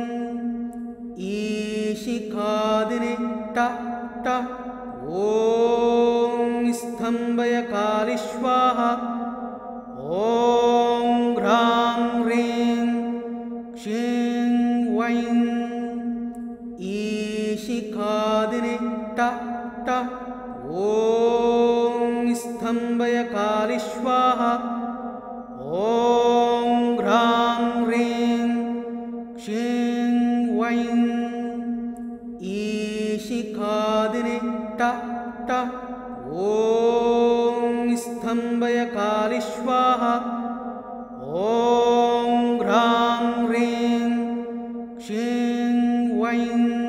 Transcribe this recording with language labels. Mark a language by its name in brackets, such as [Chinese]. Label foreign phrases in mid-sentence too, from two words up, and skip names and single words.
[Sanskrit] ईशिखादिने ट ओम स्तंभय कालिस्वाहा ओम ग्राम ह्रीं क्षीं वैं ईशिखादिने ट ओम स्तंभय कालिस्वाहा ओम ग्राम ह्रीं क्षीं वैं ईशिखादिने ट ओम स्तंभय कालिस्वाहा ओम ग्राम ह्रीं क्षीं वैं